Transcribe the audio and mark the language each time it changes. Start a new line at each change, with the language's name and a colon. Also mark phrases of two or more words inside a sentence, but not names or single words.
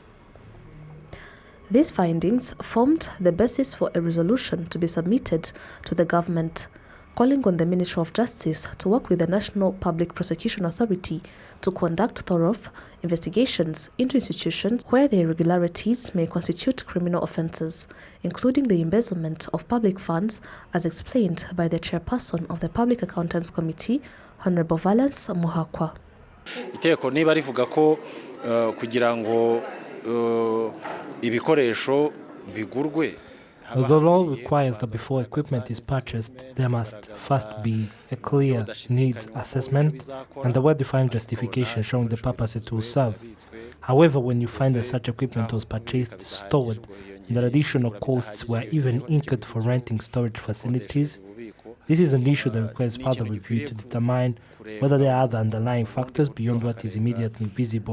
English: These findings formed the basis for a resolution to be submitted to the government, calling on the Ministry of Justice to work with the National Public Prosecution Authority to conduct thorough investigations into institutions where the irregularities may constitute criminal offences, including the embezzlement of public funds, as explained by the chairperson of the Public Accountants Committee, Honorable Valence Muhakwa.
Kinyarwanda: Iteko niba rivuga ko kugira ngo ibikoresho bigurwe.
English: The law requires that before equipment is purchased, there must first be a clear needs assessment and a well-defined justification showing the purpose it will serve. However, when you find that such equipment was purchased, stored, and that additional costs were even incurred for renting storage facilities, this is an issue that requires further review to determine whether there are other underlying factors beyond what is immediately visible.